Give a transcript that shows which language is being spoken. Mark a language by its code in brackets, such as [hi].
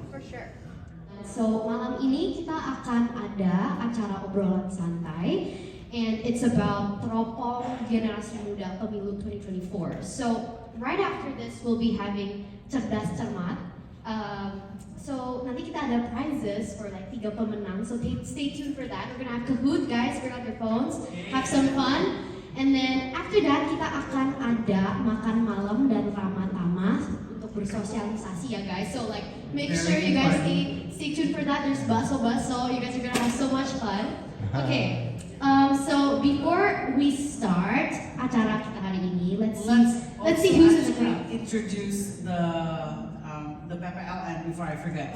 [en] For sure. So [id] malam ini kita akan ada acara obrolan santai, [en] and it's about [id] teropong generasi muda pemilu 2024. [en] So right after this we'll be having cerdas cermat. So [id] nanti kita ada [en] prizes for like 3 [id] pemenang. [en] So stay tuned for that. We're gonna have Kahoot, guys. Bring out your phones, have some fun. And then after that [id] kita akan ada makan malam dan ramah tamah untuk bersosialisasi ya guys. [en] So like make sure you guys stay tuned for that. There's baso. You guys are gonna have so much fun. Okay. So before we start [id] acara kita hari ini, [en] let's see. Let's see who's in the crowd. Introduce the PPLN before I forget.